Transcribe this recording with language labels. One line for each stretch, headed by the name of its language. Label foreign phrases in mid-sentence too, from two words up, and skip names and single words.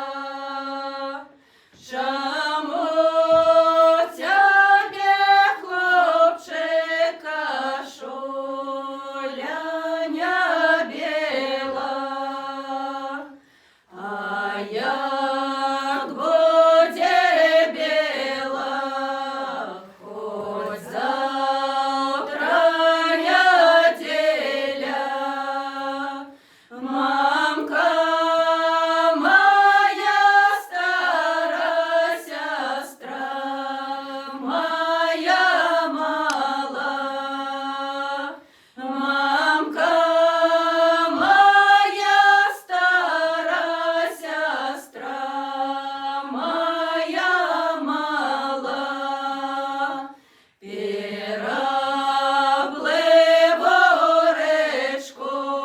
Belarusian: Чаму цябе, хлопчыка, шуля не бела? А як будзе бела, хоць заўтра нядзеля?
Ukrainian: Мамка моя, стара сястра моя мала, мамка моя, стара сястра моя мала, перапливу речку,